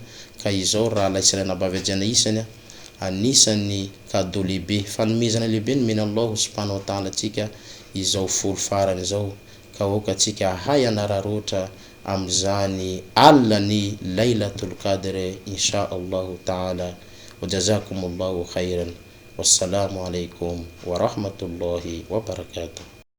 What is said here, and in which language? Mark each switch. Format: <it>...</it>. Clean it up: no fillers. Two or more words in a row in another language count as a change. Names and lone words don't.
<mg>Ka izao raha laisirana bavajana isany anisany cadeau lehibe, fanomezana lehibe nomena</mg> <ar>الله سبحانه وتعالى</ar> <mg>atsika izao folo farany izao, ka oka atsika hay anararoatra am'izany alany Lailatul Qadr</mg> <ar>إن شاء الله تعالى. وجزاكم الله خيرا. والسلام عليكم ورحمة الله وبركاته.</ar>